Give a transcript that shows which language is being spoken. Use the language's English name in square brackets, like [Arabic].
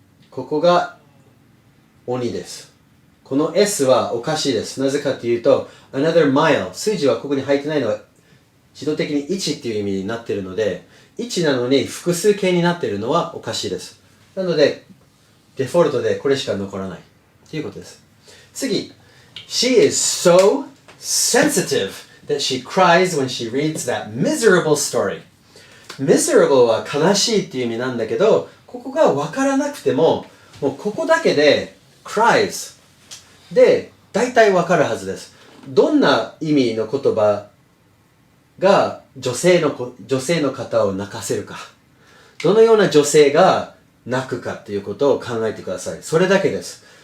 [Japanese] ここが鬼です。この S はおかしいです。なぜかというと、 [English] another mile、 [Japanese] 数字はここに入ってないのは自動的に1っていう意味になっているので、1なのに複数形になっているのはおかしいです。なので、デフォルトでこれしか残らないということです。次。 [English] She is so sensitive that she cries when she reads that miserable story. [Japanese] Miserable は悲しいっていう意味なんだけど、ここが分からなくても、もうここだけでcries で大体わかるはずです。どんな意味の言葉が女性の方を泣かせるか、どのような女性が泣くかということを考えてください。それだけです。